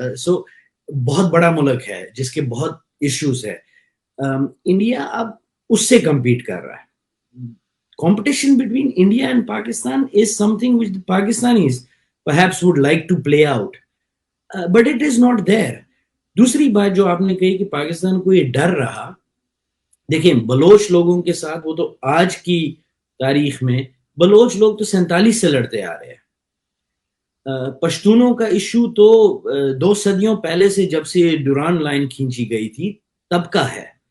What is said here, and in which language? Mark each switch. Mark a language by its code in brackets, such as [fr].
[hi] So बहुत बड़ा मुल्क है जिसके बहुत issues है. इंडिया अब उससे compete कर रहा है. [en] Competition between India and Pakistan is something which the Pakistanis perhaps would like to play out, but it is not there. [hi] दूसरी बात जो आपने कही कि पाकिस्तान को ये डर रहा, देखें बलोच लोगों के साथ, वो तो आज की तारीख में बलोच लोग तो 47 से लड़ते आ रहे हैं। पश्तूनों का इशू तो 2 सदियों पहले से, जब से डुरान लाइन खींची गई थी तब का है।